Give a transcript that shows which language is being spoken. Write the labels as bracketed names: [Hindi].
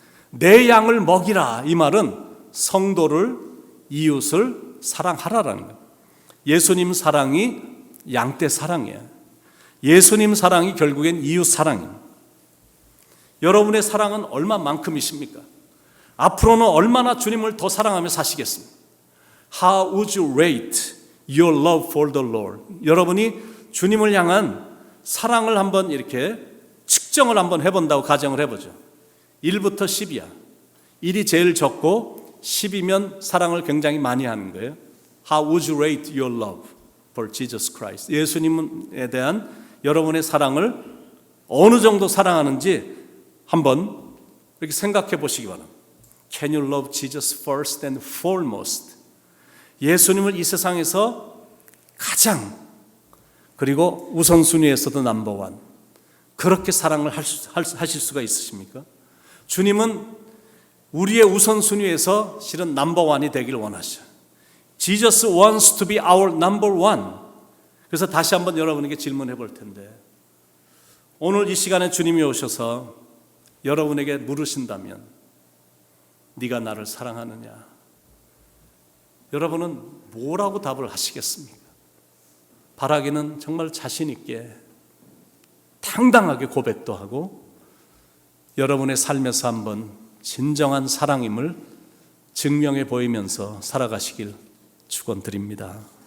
[Korean] 내 양을 먹이라, 이 말은 성도를, 이웃을 사랑하라라는 거예요. 예수님 사랑이 양떼 사랑이에요. 예수님 사랑이 결국엔 이웃 사랑입니다. 여러분의 사랑은 얼마만큼이십니까? 앞으로는 얼마나 주님을 더 사랑하며 사시겠습니까? [English] How would you rate your love for the Lord? [Korean] 여러분이 주님을 향한 사랑을 한번 이렇게 측정을 한번 해본다고 가정을 해보죠. 1부터 10이야. 1이 제일 적고 10이면 사랑을 굉장히 많이 하는 거예요. [English] How would you rate your love for Jesus Christ? [Korean] 예수님에 대한 여러분의 사랑을 어느 정도 사랑하는지 한번 이렇게 생각해 보시기 바랍니다. [English] Can you love Jesus first and foremost? [Korean] 예수님을 이 세상에서 가장, 그리고 우선순위에서도 넘버원, 그렇게 사랑을 하실 수가 있으십니까? 주님은 우리의 우선순위에서 실은 넘버원이 되길 원하셔. [English] Jesus wants to be our number one. [Korean] 그래서 다시 한번 여러분에게 질문해 볼 텐데, 오늘 이 시간에 주님이 오셔서 여러분에게 물으신다면 네가 나를 사랑하느냐? 여러분은 뭐라고 답을 하시겠습니까? 바라기는 정말 자신 있게 당당하게 고백도 하고 여러분의 삶에서 한번 진정한 사랑임을 증명해 보이면서 살아가시길 축원드립니다.